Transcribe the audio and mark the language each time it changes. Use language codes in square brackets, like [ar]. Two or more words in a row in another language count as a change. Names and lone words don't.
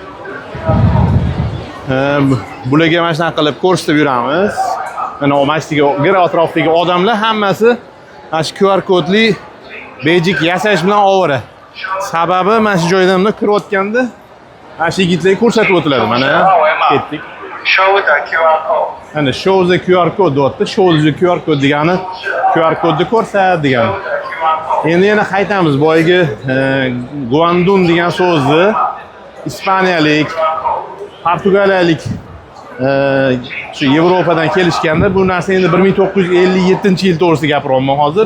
[uz] Bularga mana shunday qilib ko'rsatib yuramiz. Mana masjidga gir atrofidagi odamlar hammasi mana shu QR kodli bejik yasash bilan ovora. Sababi mana shu joydan kirayotganda mana shu yigitlarga ko'rsatib o'tiladi. Mana ketdik. [en] Show the QR code. [uz] Ana [en] show the QR code [uz] deyapti. [en] Show the QR code [uz] degani QR kodni ko'rsat degani. Endi yana qaytamiz boyagi Guandun degan so'zni ispaniyalik, portugaliyalik shu Yevropadan kelishganda bu narsa endi 1957-yil to'g'risida gapiryapman hozir.